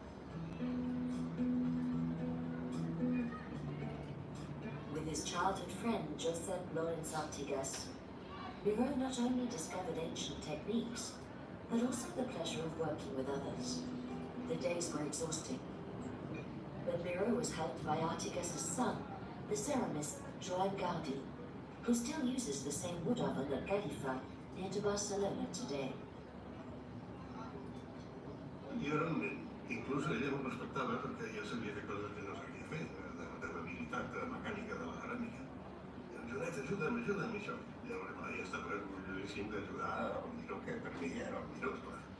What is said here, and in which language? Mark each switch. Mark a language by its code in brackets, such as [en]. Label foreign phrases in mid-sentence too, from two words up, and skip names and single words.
[en] With his childhood friend, Josep Lawrence Artigas, Miro not only discovered ancient techniques, but also the pleasure of working with others. The days were exhausting. But Miro was helped by Artigas' son, the ceramist Joan Gardi, who still uses the same wood oven at Gallifa, near to Barcelona today. [ca] Jo realment, inclús ella m'ho respectava perquè ja sabia fer coses que no sabia fer, d'habilitat mecànica de la ceràmica. I em Jonet, ajuda'm, això. Llavors, ja estava orgullosíssim d'ajudar al Miro, que per mi era el Miro, esclar.